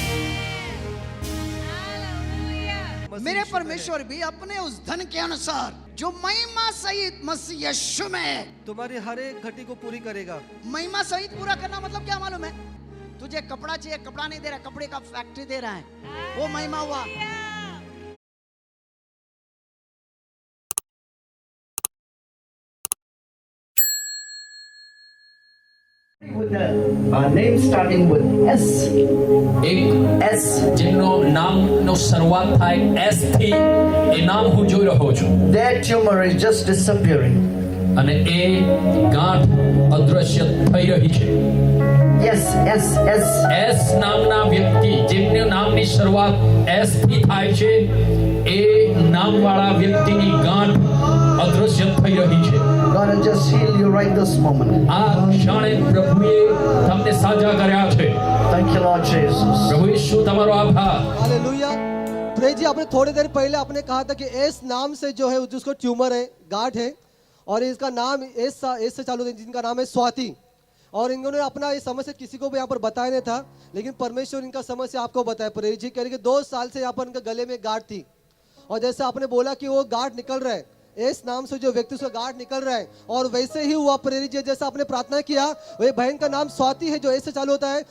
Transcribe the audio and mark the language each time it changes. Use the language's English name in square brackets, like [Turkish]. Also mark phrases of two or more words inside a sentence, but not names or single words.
[Hindi] मेरे परमेश्वर भी अपने उस धन के अनुसार, जो महिमा सहित मसीह यीशु में है, तुम्हारी हर एक घटी को पूरी करेगा। महिमा सहित पूरा करना मतलब क्या मालूम है? तुझे कपड़ा चाहिए, कपड़ा नहीं दे रहा, कपड़े का फैक्ट्री दे रहा है, वो महिमा हुआ। [English] With a name starting with S. [Gujarati] એક S. જેમનો નામનો શરૂઆત થાય S થી, એ નામ હું જોઈ રહ્યો છું, [English] Their tumor is just disappearing. [Gujarati] અને એ ગાંઠ અદ્રશ્ય થઈ રહી છે. [English] Yes, S, S. [Gujarati] S નામના વ્યક્તિ, જેમનું નામની શરૂઆત S થી થાય છે, એ નામવાળા વ્યક્તિની ગાંઠ અદ્રશ્ય થઈ રહી છે. [English] God will just heal you right this moment. [Gujarati] આ ક્ષણે પ્રભુએ તમને સાજા કર્યા છે. [English] Thank you, Lord Jesus. [Gujarati] પ્રભુ ઈસુ તમારો આભાર. [Hindi] हालेलुया। प्रे जी, आपने थोड़ी देर पहले आपने कहा था कि एस नाम से जो है जिसको ट्यूमर है, गांठ है, और इसका नाम एस से चालू है, जिनका नाम है स्वाति। और इन्होंने अपना ये समस्या किसी को भी यहाँ पर बताया नहीं था, लेकिन परमेश्वर इनका समस्या आपको बताया। प्रे जी कह रहे कि 2 साल से यहाँ पर इनके गले में गांठ थी, और जैसे आपने बोला कि वो गांठ निकल रहा है, इस नाम से जो व्यक्ति उसका गांठ निकल रहा है, और वैसे ही हुआ प्रेरित जी, जैसा आपने प्रार्थना किया, वही बहन का नाम स्वाति है, जो ऐसे चालू होता है।